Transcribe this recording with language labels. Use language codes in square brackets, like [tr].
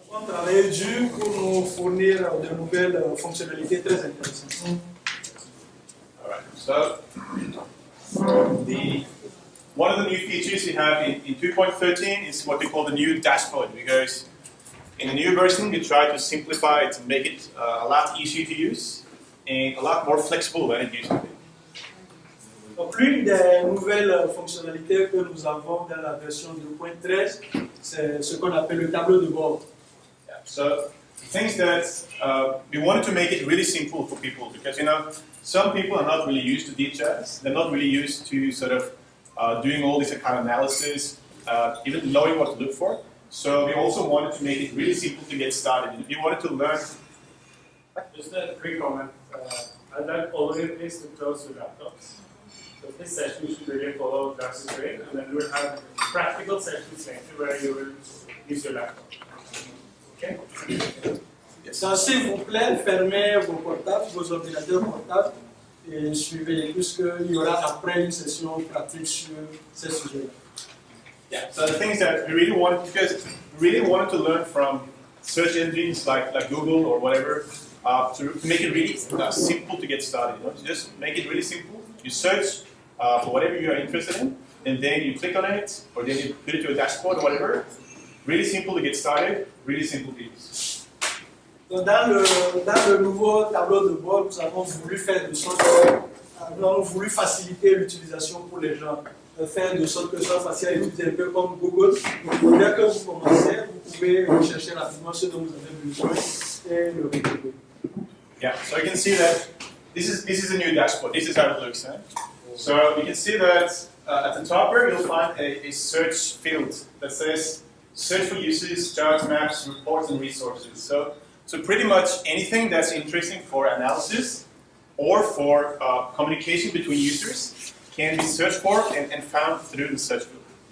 [fr] travaillé dur pour nous fournir de nouvelles fonctionnalités très intéressantes. [en] All right. So, one of the new features we have in 2.13 is what we call the new dashboard, because in the new version we try to simplify it and make it a lot easier to use and a lot more flexible than it used to be. [fr] Donc, l'une des nouvelles fonctionnalités que nous avons dans la version 2.13, c'est ce qu'on appelle le tableau de bord. [en] Yeah. So, things that we wanted to make it really simple for people, because some people are not really used to DHIS. They're not really used to sort of doing all this kind of analysis, even knowing what to look for. So we also wanted to make it really simple to get started. If you wanted to learn. Just a quick comment. I'd like all of you please to close your laptops. So this session you should really follow Darcy's way, and then we'll have practical sessions later where you will use your laptop. Okay? [fr] Donc, s'il vous plaît, fermez vos portables, vos ordinateurs portables et suivez, puisqu'il y aura après une session pratique sur ces sujets-là. [en] Yeah. So the things that we really wanted, because we really wanted to learn from search engines like Google or whatever, to make it really simple to get started. Just make it really simple. You search for whatever you are interested in, and then you click on it, or then you put it to a dashboard or whatever. Really simple to get started, really simple to use. [fr] Donc, dans le nouveau tableau de bord, nous avons voulu faire de sorte nous avons voulu faciliter l'utilisation pour les gens, faire de sorte que ce soit facile à utiliser, un peu comme Google. Donc, dès que vous commencez, vous pouvez rechercher rapidement ce dont vous avez besoin et le retrouver. [en] Yeah, so you can see that this is a new dashboard. This is how it looks. So you can see that at the top here you'll find a search field that says search for uses, charts, maps, reports, and resources. So pretty much anything that's interesting for analysis or for communication between users can be searched for and found through the search field.